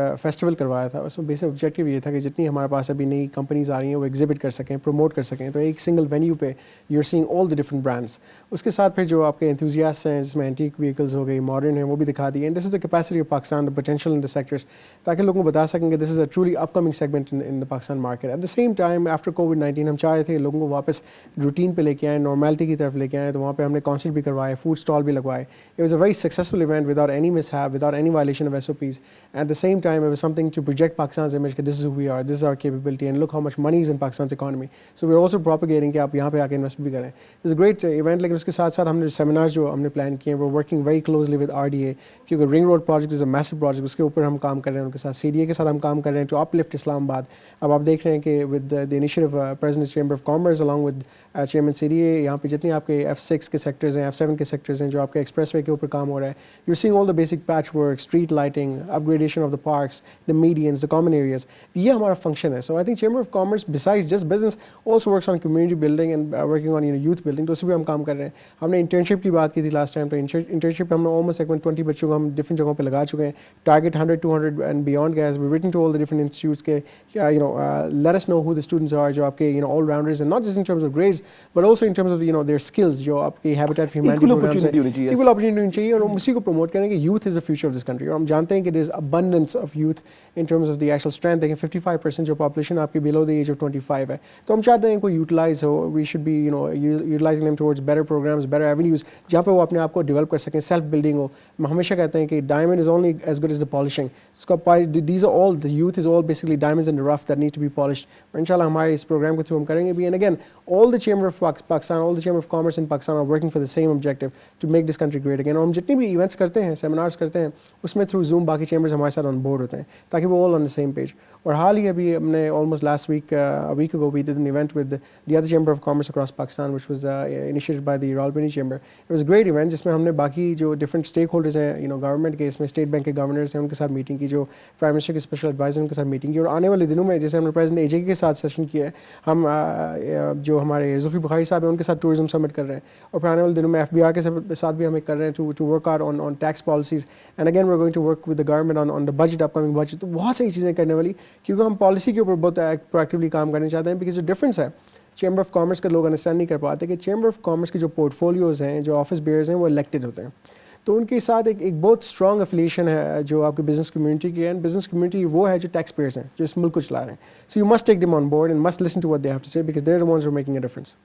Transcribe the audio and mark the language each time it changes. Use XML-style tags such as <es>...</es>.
<ur>Festival کروایا تھا، اس میں بیسک آبجیکٹیو یہ تھا کہ جتنی ہمارے پاس ابھی نئی کمپنیز آ رہی ہیں وہ ایگزیبٹ کر سکیں، پروموٹ کر سکیں، تو ایک سنگل وینیو پہ</ur> <en>You are seeing all the different brands.</en> <ur>اس کے ساتھ پھر جو آپ کے انتھوزیاسٹ ہیں جس میں اینٹیک وہیکلز ہو گئی، ماڈرن ہیں، وہ بھی دکھا دیے،</ur> <en>and this is the capacity of Pakistan, the potential in the sectors,</en> <ur>تاکہ لوگوں کو بتا سکیں کہ</ur> <en>This is a truly upcoming segment in the Pakistan market. At the same time after covid 19</en> <ur>ہم چاہ رہے تھے کہ لوگوں کو واپس روٹین پہ لے کے آئیں، نارملٹی کی طرف لے کے آئیں، تو وہاں پہ ہم نے کانسرٹ بھی کروائے، فوڈ اسٹال بھی لگوائے.</ur> <en>It was a very successful event without any mishap, without any violation of SOPs. At the same time, it was something to project Pakistan's image that this is who we are, this is our capability, and look how much money is in Pakistan's economy. So we're also propagating</en> <ur>کہ آپ یہاں پہ آ کے invest بھی کریں.</ur> <en>It was a great event.</en> <ur>لیکن اس کے ساتھ ساتھ ہم نے سیمینارز جو ہم نے پلان کیے ہیں,</ur> <en>we're working very closely with RDA</en> <ur>کیونکہ ring road project</ur> <en>is a massive project,</en> <ur>اس کے اوپر ہم کام کر رہے ہیں ان کے ساتھ. CDA کے ساتھ ہم کام کر رہے ہیں</ur> <en>to uplift</en> <ur>اسلام آباد. اب آپ دیکھ رہے ہیں کہ</ur> <en>with the initiative</en> <ur>president chamber of commerce</ur> <en>along with</en> <ur>chairman CDA, یہاں پہ جتنے آپ کے F6 کے سیکٹرز ہیں, F7 کے سیکٹرز ہیں جو آپ کے ایکسپریس وے کے اوپر کام ہو رہا ہے,</ur> <en>you're seeing all the basic patch work, street lighting, upgradation of the parks, the medians, the common areas.</en> <ur>یہ ہمارا فنکشن ہے.</ur> <en>So I think Chamber of Commerce besides just business also works on community building and working on youth building.</en> <ur>تو اس پہ ہم کام کر رہے ہیں. ہم نے انٹرنشپ کی بات کی تھی لاسٹ ٹائم, تو انٹرنشپ ہم نے almost 20 بچوں کو ہم ڈفرنٹ جگہوں پہ لگا چکے ہیں.</ur> <en>Target 100, 200 and beyond guys. We've written to all the different institutes کہ let us know who the students are</en> <ur>جو آپ کے</ur> <en>all rounders, and not just in terms of grades but also in terms of their skills جو آپ کے Habitat for Humanity programs ہیں. Equal opportunity</en> <ur>ہونی چاہیے, اور ہم اسی کو پروموٹ کریں کہ</ur> <en>youth is the future of this country.</en> <ur>اور ہم جانتے ہیں کہ</ur> <en>there is abundance of youth in terms of the actual strength.</en> <ur>دیکھیں 55% جو population آپ کی</ur> <en>below the age of 25</en> <ur>ہے, تو ہم چاہتے ہیں ان کو utilize ہو.</ur> <en>We should be utilizing them towards better programs, better avenues</en> <ur>جہاں پہ وہ اپنے آپ کو ڈیولپ کر سکیں, سیلف بلڈنگ ہو. ہم ہمیشہ کہتے ہیں کہ</ur> <en>diamond is only as good as the polishing. These are all, the youth is all basically diamonds in the rough that need to be polished.</en> <ur>اور انشاءاللہ ہمارے اس پروگرام کے تھرو ہم کریں گے بھی.</ur> <en>And again, all the Chamber of Pakistan, all the Chamber of Commerce in Pakistan are working for the same objective to make this country great again.</en> <ur>اور ہم جتنی بھی ایونٹس کرتے ہیں, سیمینارز کرتے ہیں, اس میں تھرو زوم باقی چیمبرز ہمارے ساتھ آن بورڈ ہوتے ہیں تاکہ وہ</ur> <en>all on the same page.</en> <ur>اور حال ہی ابھی ہم نے</ur> <en>almost last week, a week ago, we did an event with the other Chamber of Commerce across Pakistan, which was initiated by the Rawalpindi Chamber. It was a great event</en> <ur>جس میں ہم نے باقی جو different stakeholders ہیں government کے, اس میں state bank کے گورنرز ہیں, ان کے ساتھ میٹنگ کی, جو پرائم منسٹر کے اسپیشل ایڈوائزر ان کے ساتھ میٹنگ کی. اور آنے والے دنوں میں جیسے ہم نے پریزیڈنٹ AJ کے ساتھ سیشن کیا ہے, ہم جو ہمارے زلفی بخاری صاحب ہیں ان کے ساتھ ٹورزم سمٹ کر رہے ہیں, اور پھر آنے والے دنوں میں FBR کے ساتھ بھی ہم کر رہے ہیں</ur> <en>To work out on tax policies. And again we are going to work with the government on the budget, upcoming budget.</en> <ur>تو بہت ساری چیزیں کرنے والی, کیونکہ ہم پالیسی کے اوپر بہت پرویکٹیولی کام کرنا چاہتے ہیں. بیکاز جو ڈفرینس ہے چیمبر آف کامرس کے لوگ انڈرسٹینڈ نہیں کر پاتے کہ چیمبر آف کامرس کے جو پورٹ فولیوز ہیں, جو آفس بیئرز ہیں, وہ الیکٹڈ ہوتے ہیں. تو ان کے ساتھ ایک بہت اسٹرانگ افیلیشن ہے جو آپ کے بزنس کمیونٹی کی ہے. اینڈ بزنس کمیونٹی وہ ہے جو ٹیکس پیئرز ہیں, جو اس ملک کو چلا رہے ہیں.</ur> <en>So you must take them on board and must listen to what they have to say, because they are the ones who are making a difference.</en>